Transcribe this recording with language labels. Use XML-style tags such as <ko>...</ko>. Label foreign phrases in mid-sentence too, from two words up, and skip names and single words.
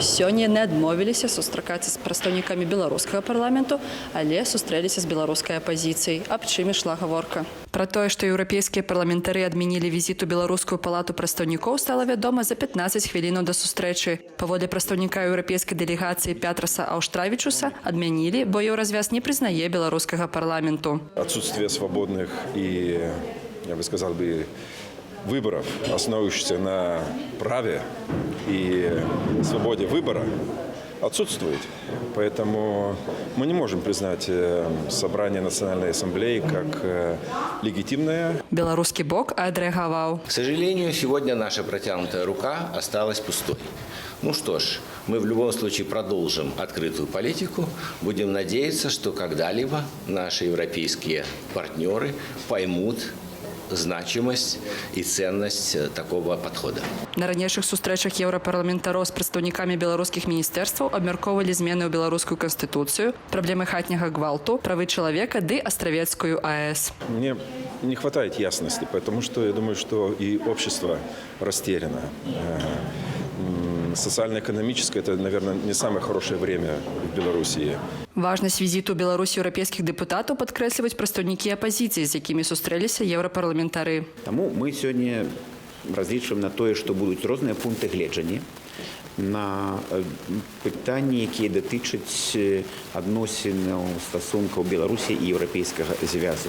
<be>Сёння яны адмовіліся сустракацца з прадстаўнікамі беларускага парламенту, але сустрэліся з беларускай апазіцыяй. Аб чым ішла гаворка? Пра тое, што еўрапейскія парламентары адмянілі візіт у беларускую палату прадстаўнікоў, стала вядома за 15 хвілінаў да сустрэчы. Паводле прадстаўніка еўрапейскай дэлегацыі Пятраса Аўштравічуса адмянілі, бо еўразвяз не прызнае беларускага парламенту.</be> <ru>Отсутствие свободных и, я бы сказал, выборов, основывающихся на праве и свободе выбора, отсутствует. Поэтому мы не можем признать собрание Национальной ассамблеи как легитимное. Белорусский бок отреагировал. К сожалению, сегодня наша протянутая рука осталась пустой. Ну что ж, мы в любом случае продолжим открытую политику. Будем надеяться, что когда-либо наши европейские партнеры поймут значимость и ценность такого подхода.</ru> <be>На ранейшых сустрэчах еўрапарламентароў з прадстаўнікамі беларускіх міністэрстваў абмяркоўвалі змены ў беларускую канстытуцыю, праблемы хатняга гвалту, правы чалавека ды Астравецкую АЭС.</be> <ru>Мне не хватает ясности, потому что я думаю, что и общество растеряно. Социально-экономическое – это, наверное, не самое хорошее время в Белоруссии. Важность визиту</ru> <be>Беларуси еўрапейскіх дэпутатаў падкрэсліваюць прадстаўнікі апазіцыі, з якімі сустрэліся еўрапарламентары. Таму мы сёння разлічваем на тое, што будуць розныя пункты гледжання на пытанні, якія датычаць адносінаў стасункаў Беларусі і еўрапейскага звязу.</be>